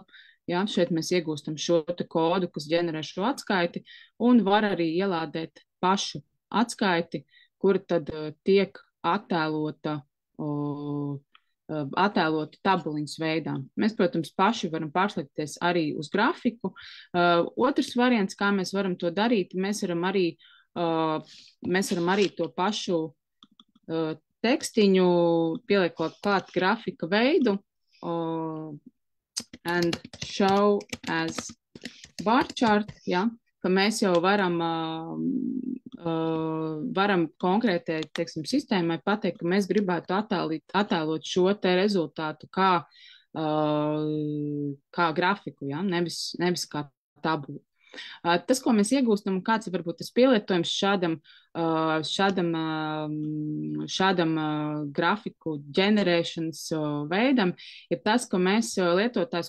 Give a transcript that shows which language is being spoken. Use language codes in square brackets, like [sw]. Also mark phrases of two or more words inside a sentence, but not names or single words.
[lv] Jā, šeit mēs iegūstam šo te kodu, kas ģenerē šo atskaiti, un var arī ielādēt pašu atskaiti, kura tad tiek attēlota tabuliņas veidā. Mēs, protams, paši varam pārslēgties arī uz grafiku. Otrs variants, kā mēs varam to darīt, mēs varam arī to pašu tekstiņu pieliekot klāt grafika veidu [en] and show as bar chart, [lv] ka mēs jau varam konkrētai, teiksim, sistēmai pateikt, ka mēs gribētu attēlot šo te rezultātu kā grafiku, nevis kā tabulu. Tas, ko mēs iegūstam, kāds ir varbūt tas pielietojums šādam grafiku ģenerēšanas veidam, ir tas, ka mēs lietotājs,